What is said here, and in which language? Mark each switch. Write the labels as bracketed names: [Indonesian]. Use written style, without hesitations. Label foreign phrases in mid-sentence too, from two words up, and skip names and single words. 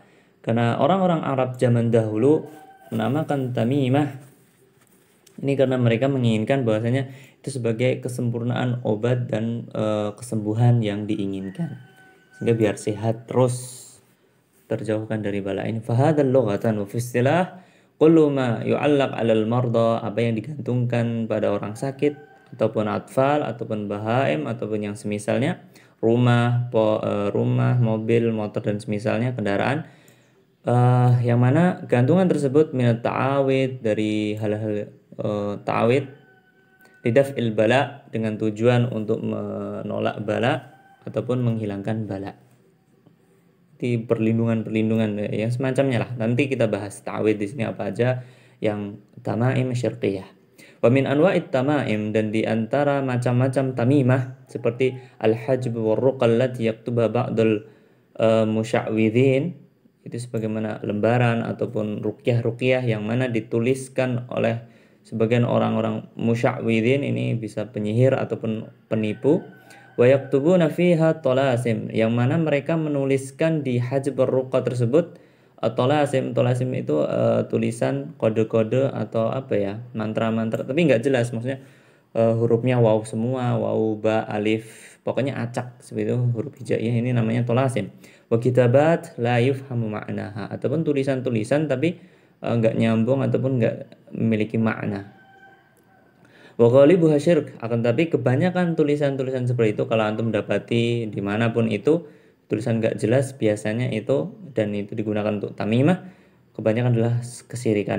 [Indonesian] Karena orang-orang Arab zaman dahulu menamakan tamimah ini karena mereka menginginkan bahwasanya itu sebagai kesempurnaan obat dan kesembuhan yang diinginkan, sehingga biar sehat terus, terjauhkan dari bala ini. [Arabic] فهذا لغة وفي الاصطلاح كل ما يعلق على المرضى, [Indonesian] apa yang digantungkan pada orang sakit ataupun atfal ataupun bahaim ataupun yang semisalnya, rumah, mobil, motor dan semisalnya, kendaraan. Yang mana gantungan tersebut [Arabic] من التعاويذ, [Indonesian] dari hal-hal ta'awid, [Arabic] لدفع البلاء, [Indonesian] dengan tujuan untuk menolak bala ataupun menghilangkan bala, di perlindungan yang semacamnya lah. Nanti kita bahas ta'awid di sini apa aja yang [Arabic] تمائم شركية. ومن أنواع التمائم, [Indonesian] dan di antara macam-macam tamimah seperti [Arabic] الحجب والرقى التي يكتب بعض المشعوذين, [Indonesian] itu sebagaimana lembaran ataupun ruqyah yang mana dituliskan oleh sebagian orang-orang musya'widhin, ini bisa penyihir ataupun penipu. [Arabic] ويكتبون فيها طلاسم, [Indonesian] yang mana mereka menuliskan di [Arabic] حجب رقى [Indonesian] tersebut tolasim itu tulisan kode-kode atau apa ya, mantra-mantra, tapi nggak jelas maksudnya, hurufnya waw semua, waw, ba, alif, pokoknya acak seperti itu, huruf hijaiyah, ini namanya tolasim. [Arabic] وكتابات لا يفهم معناها, [Indonesian] ataupun tulisan-tulisan tapi enggak nyambung ataupun enggak memiliki makna. [Arabic] وغالبها شرك, [Indonesian] akan tapi kebanyakan tulisan-tulisan seperti itu kalau antum dapati dimanapun itu, tulisan enggak jelas biasanya itu, dan itu digunakan untuk tamimah, kebanyakan adalah kesyirikan.